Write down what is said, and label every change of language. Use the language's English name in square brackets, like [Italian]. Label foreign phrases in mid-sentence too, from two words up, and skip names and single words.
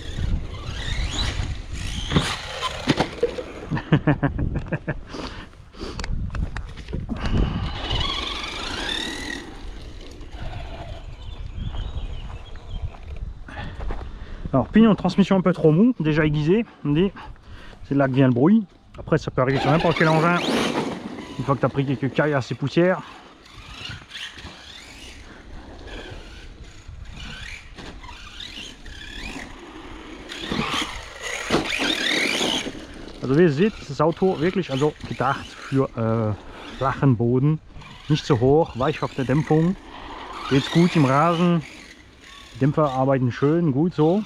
[French] Alors pignon de transmission un peu trop mou, déjà aiguisé, c'est là que vient le bruit. Après ça peut arriver sur n'importe quel engin, une fois que tu as pris quelques caillasses et poussières. [German] Also wie ihr seht, ist das Auto wirklich gedacht für flachen Boden, nicht zu hoch, weich auf der Dämpfung, geht gut im Rasen, die Dämpfer arbeiten schön, gut so.